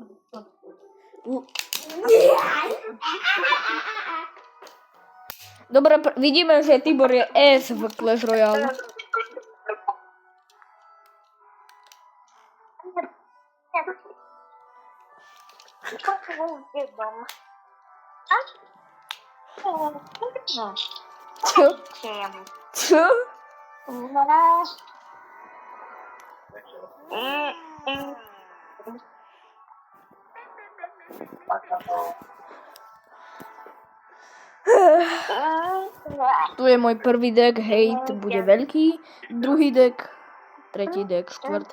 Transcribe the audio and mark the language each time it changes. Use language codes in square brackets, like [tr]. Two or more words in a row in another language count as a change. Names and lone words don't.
[pl] Dobra, widzimy, że Tibor je S w Clash Royale. Co? Co? [sk] Tu je môj prvý deck, hejt bude veľký, druhý deck, tretí deck, štvrtý.